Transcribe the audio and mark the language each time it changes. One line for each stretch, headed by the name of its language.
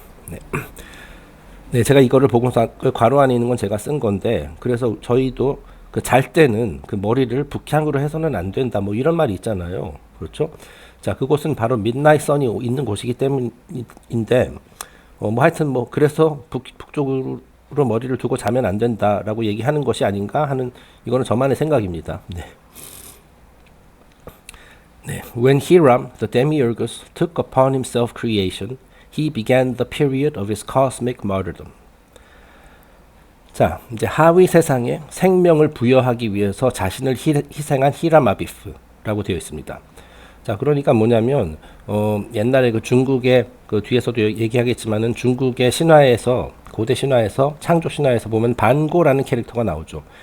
Korean: 네. 네, 제가 이거를 보고서 그 괄호 안에 있는 건 제가 쓴 건데, 그래서 저희도 그 잘 때는 그 머리를 북향으로 해서는 안 된다, 뭐 이런 말이 있잖아요. 그렇죠? 자, 그곳은 바로 midnight sun이 있는 곳이기 때문인데, 뭐 하여튼 뭐 그래서 북쪽으로 머리를 두고 자면 안 된다라고 얘기하는 것이 아닌가 하는, 이거는 저만의 생각입니다. 네. 네.
English: When Hiram, the demiurgus, took upon himself creation, he began the period of his cosmic martyrdom.
Korean: 자, 이제 하위 세상에 생명을 부여하기 위해서 자신을 희생한 히람 아비프라고 되어 있습니다. 자, 그러니까 뭐냐면 옛날에 그 중국의 그 뒤에서도 얘기하겠지만은 중국의 신화에서, 고대 신화에서, 창조 신화에서 보면 반고라는 캐릭터가 나오죠.